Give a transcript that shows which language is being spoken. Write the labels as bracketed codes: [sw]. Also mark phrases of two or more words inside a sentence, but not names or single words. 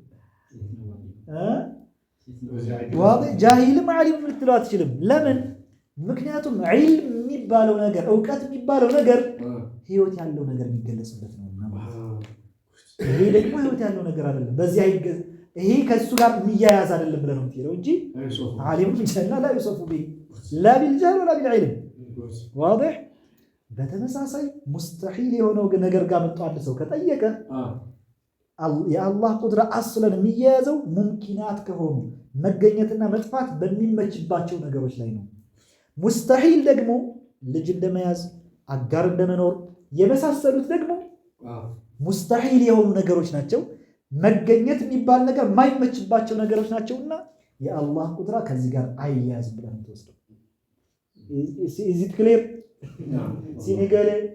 [am] ዋው ጃሂልም ዓሊም ልትለው አትችልም ለምን ምክንያቱም ዒልም የሚባለው ነገር ዕውቀት የሚባለው ነገር ህይወት ያለው ነገር የሚገለጽበት ነው ይሄ ደግሞ ህይወት ያለው ነገር አይደለም በዚህ አይገዝ ይሄ ከሱ ጋር የሚያያዝ አይደለም ብለህ ነው የምትሄደው እንጂ ዓሊም ጀና [ar] لا يوصف به لا بالجهل ولا بالعلم واضح [am] በተመሳሳይ ሙስተሒል የሆነው ነገር ጋር መጥቶ አንድ ሰው ከጠየቀ የአላህ ቁድራ አስለን የሚያያዘው ሙምኪናት ከሆኑ መገኘትና መጥፋት በሚመችባቸው ነገሮች ላይ ነው ሙስተሒል ደግሞ ልጅ እንደመያዝ አጋር እንደመኖር የመሳሰሉት ደግሞ ሙስተሒል የሆኑ ነገሮች ናቸው መገኘት የሚባል ነገር የማይመችባቸው ነገሮች ናቸውና የአላህ ቁድራ ከዚህ ጋር አይያዝም ብለን ተወስደው [en] is it clear [am] ሲኒገሌ